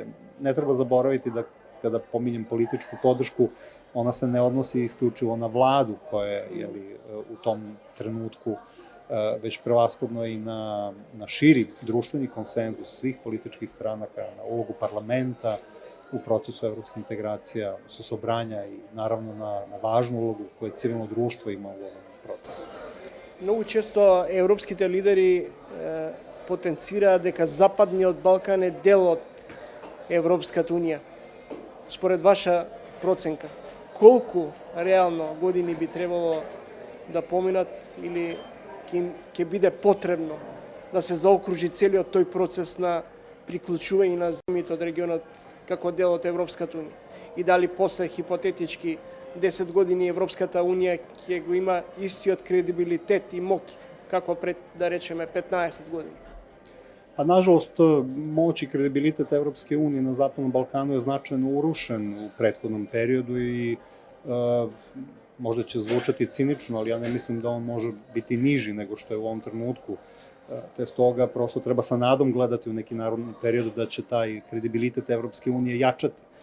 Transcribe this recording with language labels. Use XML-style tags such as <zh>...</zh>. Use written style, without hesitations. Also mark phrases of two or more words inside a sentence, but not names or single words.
<sr>Ne treba zaboraviti da kada pominjem političku podršku, ona se ne odnosi isključivo na vladu koja je u tom trenutku već prevashodno i na širi društveni konsenzus svih političkih stranaka, na ulogu parlamenta u procesu evropskih integracija, sobranja i naravno na važnu ulogu koje civilno društvo ima u ovom procesu.</sr> <mk>Многу често европските лидери потенцираат дека Западниот Балкан е дел од Европската Унија. Според ваша проценка, колку реално години би требало да поминат или ќе биде потребно да се заокружи целиот тој процес на приклучување на земјите од регионот како дел од Европската Унија? И дали после хипотетички 10 години Европската Унија ќе го има истиот кредибилитет и моќ како пред, да речеме, 15 години?</mk> <sr>A nažalost, moć i kredibilitet Evropske unije na Zapadnom Balkanu je značajno urušen u prethodnom periodu i možda će zvučati cinično, ali ja ne mislim da on može biti niži nego što je u ovom trenutku. Te stoga prosto treba sa nadom gledati u neki narodni period da će taj kredibilitet Evropske unije jačati.</sr>